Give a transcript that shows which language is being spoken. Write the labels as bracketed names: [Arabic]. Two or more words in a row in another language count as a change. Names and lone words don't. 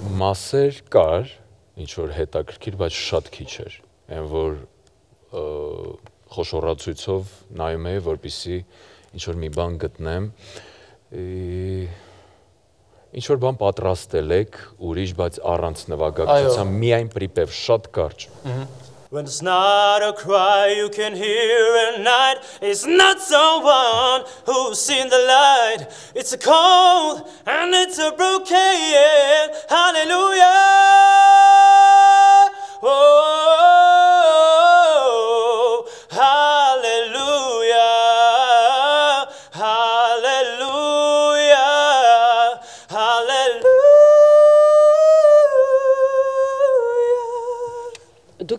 [Armenian] Մասեր կար, ինչ որ հետաքրքիր, բայց շատ քիչ էր, այն որ խոշորացույցով նայում էի, որպեսզի ինչ որ մի բան գտնեմ, ինչ որ բան պատրաստել եք ուրիշ, բայց առանց նվագակցության միայն պրիպև շատ կարճ։ [English] When it's not a cry you can hear at night It's not someone who's seen the light It's a cold and it's a broken Hallelujah Oh, hallelujah Hallelujah Hallelujah